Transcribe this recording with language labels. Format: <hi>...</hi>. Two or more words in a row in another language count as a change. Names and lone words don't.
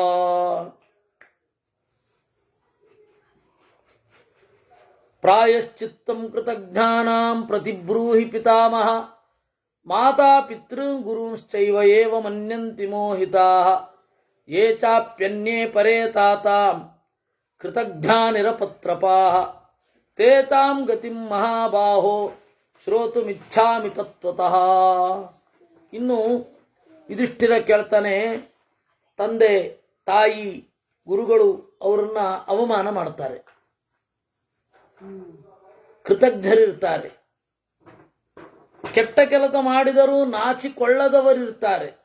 <sa>ಪ್ರಾಯಶ್ಚಿತ್ತಂ ಕೃತಜ್ಞಾನಾಂ ಪ್ರತಿಬ್ರೂಹಿ ಪಿತಾಮಹ ಮಾತಾ ಪಿತೃ ಗುರುಶ್ಚೈವ ಏವ ಮನ್ಯಂತಿ ಮೋಹಿತಾಃ ಯೇ ಚಾಪ್ಯನ್ಯೇ ಪರೇ ತಾತಾಂ ಕೃತಜ್ಞಾನಿರಪತ್ರಪಾಃ ತೇ ತಾಂ ಗತಿಂ ಮಹಾಬಾಹೋ ಶ್ರೋತುಮಿಚ್ಛಾಮಿ ತತ್ವತಃ.</sa> <kn>ಇನ್ನು ಯುಧಿಷ್ಠಿರ ಕೇಳ್ತಾನೆ, ತಂದೆ ತಾಯಿ ಗುರುಗಳು ಅವರನ್ನ ಅವಮಾನ ಮಾಡ್ತಾರೆ, ಕೃತಜ್ಞರಿರ್ತಾರೆ. ಕೆಟ್ಟ ಕೆಲಸ ಮಾಡಿದರೂ ನಾಚಿಕೊಳ್ಳದವರಿರ್ತಾರೆ.</kn>